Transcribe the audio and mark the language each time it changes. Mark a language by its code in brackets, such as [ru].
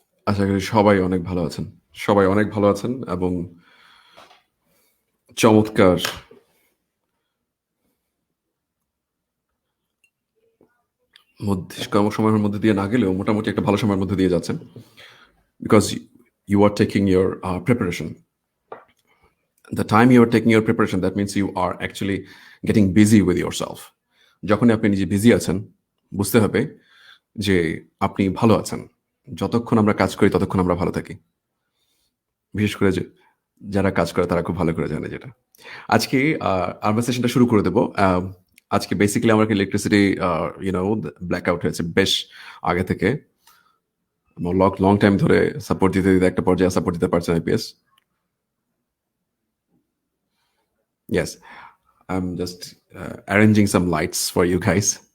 [bn] আশা করি সবাই অনেক ভালো আছেন। সবাই অনেক ভালো আছেন এবং চমৎকার কম সময়ের মধ্যে দিয়ে না গেলেও মোটামুটি একটা ভালো সময়ের মধ্যে দিয়ে যাচ্ছেন, [en] Because you are taking your preparation. The time you are taking your preparation, that means you are actually getting busy with yourself. [bn] যখনই আপনি নিজে বিজি আছেন, বুঝতে হবে যে আপনি ভালো আছেন। যতক্ষণ আমরা কাজ করি ততক্ষণ আমরা ভালো থাকি। বিশেষ করে যে যারা কাজ করে তারা খুব ভালো করে জানে যেটা। আজকে আমরা সেশনটা শুরু করে দেব। আজকে বেসিক্যালি আমার ইলেকট্রিসিটি ব্ল্যাক আউট হয়েছে বেশ আগে থেকে। লং টাইম ধরে সাপোর্ট দিতে দিতে একটা পর্যায়ে সাপোর্ট দিতে পারছে IPS. [en] Yes, I'm just arranging some lights for you guys.